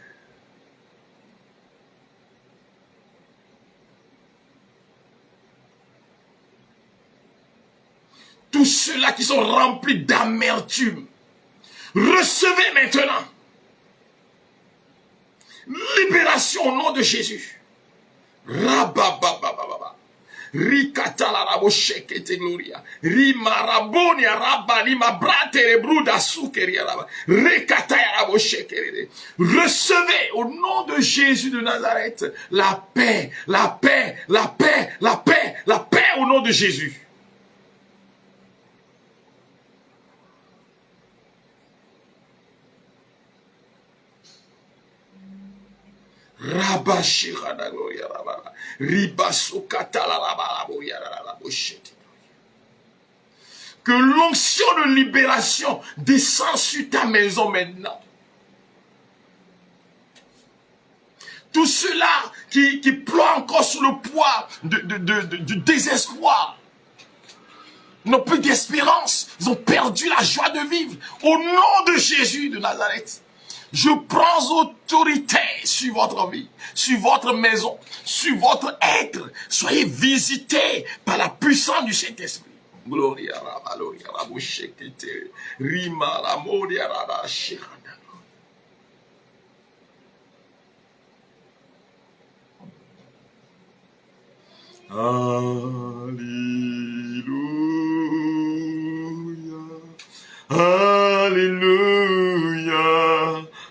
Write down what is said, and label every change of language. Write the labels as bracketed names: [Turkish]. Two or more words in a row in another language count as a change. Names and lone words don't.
[French] Tous ceux-là qui sont remplis d'amertume, recevez maintenant. Libération au nom de Jésus. Rabababababa. Rikatala rabo shekete gloria. Rimaraboni arabani mabrate rebruda sukeria raba. Rekataya rabo shekere. Recevez au nom de Jésus de Nazareth la paix, la paix, la paix, la paix, la paix au nom de Jésus. Rabashirada gloria raba. Ribasukatala raba rabo shekete. Que l'onction de libération descend sur ta maison maintenant. Tous ceux-là qui ploient encore sous le poids du désespoir, n'ont plus d'espérance, ils ont perdu la joie de vivre. Au nom de Jésus de Nazareth, je prends autorité sur votre vie, sur votre maison, sur votre être. Soyez visités par la puissance du Saint-Esprit. Gloria raba gloria rabo shekete rima la moria raba shekana. Alléluia, Alléluia,